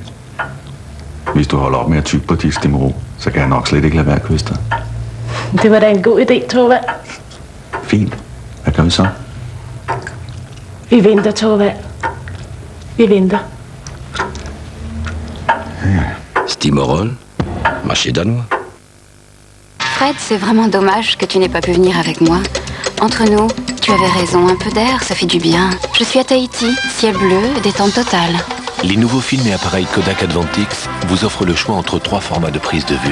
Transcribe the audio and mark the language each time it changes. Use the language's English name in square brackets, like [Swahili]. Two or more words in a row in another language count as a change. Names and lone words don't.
[Danish] Hvis du holder op med at tykke på dit stemmerå, så kan jeg nok slet ikke lade være at kysse dig. Det var da en god idé, Torvald. Fint. Hvad gør vi så? Vi venter, Torvald. Vi venter. [French] Stimorol, marché danois. Fred, c'est vraiment dommage que tu n'aies pas pu venir avec moi. Entre nous, tu avais raison, un peu d'air, ça fait du bien. Je suis à Tahiti, ciel bleu, détente totale. Les nouveaux films et appareils Kodak Advantix vous offrent le choix entre 3 formats de prise de vue.